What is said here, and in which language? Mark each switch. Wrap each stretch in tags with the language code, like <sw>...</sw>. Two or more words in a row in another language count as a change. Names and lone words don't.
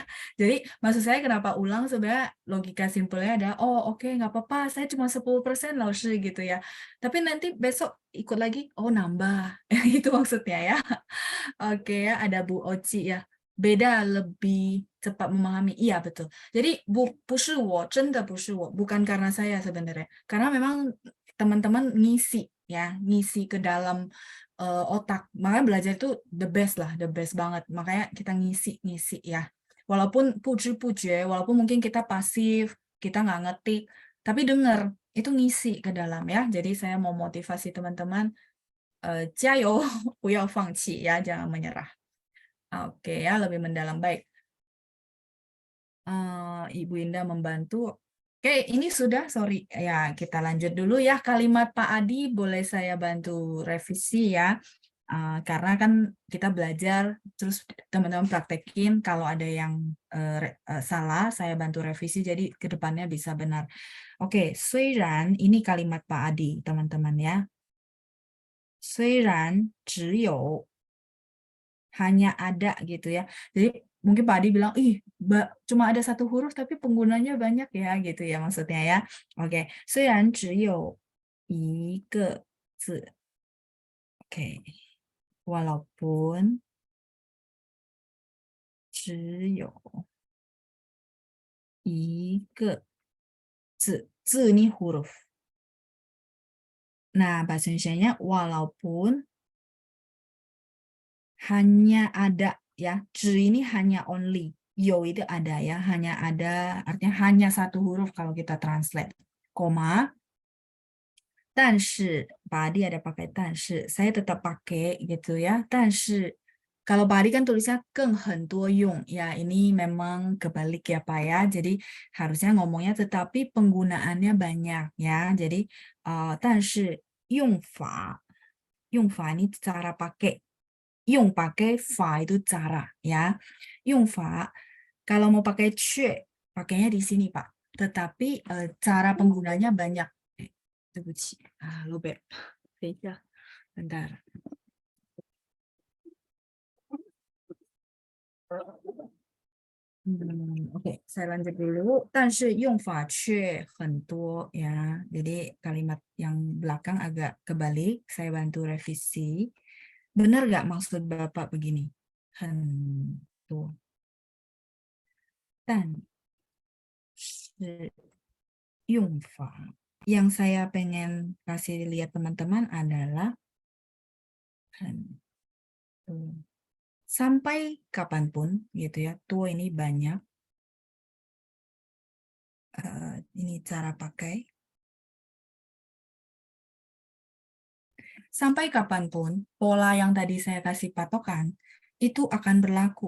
<id>Jadi maksud saya kenapa ulang sebenarnya logika simpelnya ada, oke, nggak apa-apa, saya cuma 10% loh gitu ya. Tapi nanti besok ikut lagi, nambah. Itu maksudnya ya. Oke ya, ada Bu Oci ya. Beda lebih cepat memahami. Iya betul. Jadi</id> <zh>不是我，真的不是我，</zh> <id>bukan karena saya sebenarnya. Karena memang teman-teman ngisi ya, ngisi ke dalam otak. Makanya belajar itu</id> <en>the best</en> <id>lah,</id> <en>the best</en> <id>banget. Makanya kita ngisi ya. Walaupun walaupun mungkin kita pasif, kita nggak ngetik, tapi dengar, itu ngisi ke dalam ya. Jadi saya mau motivasi teman-teman,</id> <zh>加油，不要放弃</zh> <id>ya, jangan menyerah. Oke ya, lebih mendalam. Baik. Ibu Indah membantu. Oke, ini sudah, sorry. Ya, kita lanjut dulu ya. Kalimat Pak Adi boleh saya bantu revisi ya. Karena kan kita belajar, terus teman-teman praktekin, kalau ada yang salah, saya bantu revisi, jadi ke depannya bisa benar. Oke, 虽然 ini kalimat Pak Adi, teman-teman ya.</id> <zh>虽然只有</zh> <id>hanya ada gitu ya. Jadi mungkin Pak Adi bilang, ih, cuma ada satu huruf tapi penggunanya banyak ya gitu ya maksudnya ya. Oke,</id> <zh>虽然只有一个字.</zh> <id>Oke, walaupun</id> <zh>只有一个字,</zh> <id>字 ini huruf. Nah, bahasa Indonesianya walaupun hanya ada ya, 只 ini hanya only, 有 itu ada ya, hanya ada artinya hanya satu huruf kalau kita translate, koma, 但是 Pak Adi ada pakai 但是, saya tetap pakai gitu ya,</id> <zh>但</zh> <id>是 kalau Pak Adi kan tulisnya</id> <zh>更很多用,</zh> <id>ya ini memang kebalik ya Pak ya, jadi harusnya ngomongnya tetapi penggunaannya banyak ya, jadi</id> <zh>但是用法</zh> <id>ini cara pakai, 用 pakai, 法 itu cara ya, 用法 kalau mau pakai 却 pakainya di sini Pak, tetapi cara penggunanya banyak.</id> <zh>对不起啊，罗贝，等一下 ，bentar.</zh> <id>Oke, saya lanjut dulu.</id> <zh>但是用法却很多 ya.</zh> <id>Jadi kalimat yang belakang agak kebalik. Saya bantu revisi. Benar nggak maksud Bapak begini?</id> <zh>很多. 但是用法</zh> <id>yang saya pengen kasih lihat teman-teman adalah</id> <zh>很多.</zh> <id>Sampai kapanpun gitu ya, tuh ini banyak. Ini cara pakai. Sampai kapanpun, pola yang tadi saya kasih patokan, itu akan berlaku.</id>